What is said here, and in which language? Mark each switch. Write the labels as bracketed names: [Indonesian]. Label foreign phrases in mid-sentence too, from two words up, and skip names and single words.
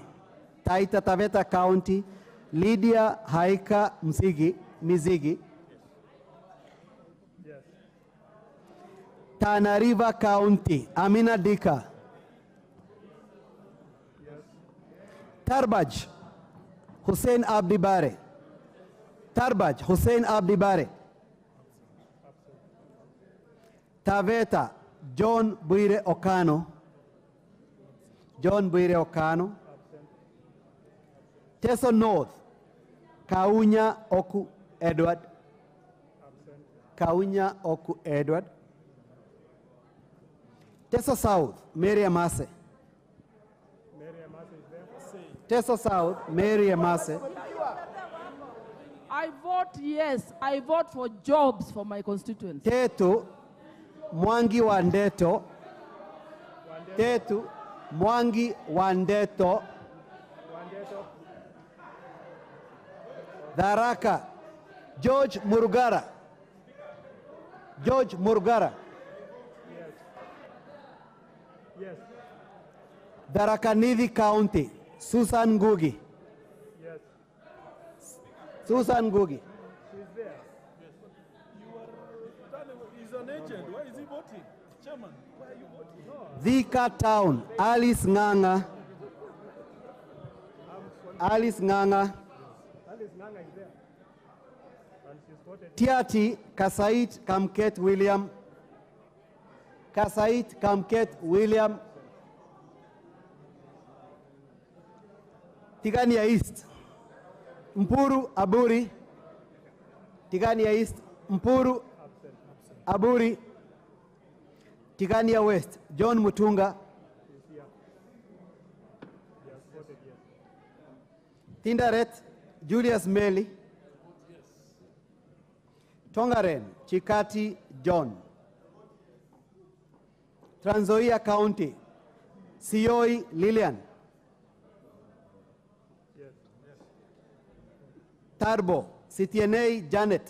[English] Taita Taveta County, Lydia Haika Mizigi. Tana River County, Amina Dika. Tarbaj, Hussein Abdi Bare. Tarbaj, Hussein Abdi Bare. Taveta, John Buire Okano. John Buire Okano. Teso North, Kaunya Oku Edward. Kaunya Oku Edward. Teso South, Mary Amase. Teso South, Mary Amase. I vote yes. I vote for jobs for my constituents. Tetu Mwangi Wandeto. Tetu Mwangi Wandeto. Daraka George Murugara. George Murugara. Yes. Tharaka-Nithi County, Susan Ngugi. Yes. Susan Ngugi. She's there. He's an agent. Why is he voting? Chairman, why are you voting? Thika Town, Alice Nganga. Alice Nganga. Alice Nganga is there. And she's voted. Tiati Kasait Kamket William. Kasait Kamket William. Tigania East, Mpuru Aburi. Tigania East, Mpuru Aburi. Tigania West, John Mutunga. Tindaret, Julius Meli. Tongaren, Chikati John. Trans Nzoia County, Sioi Lillian. Tarbo, CTNA Janet.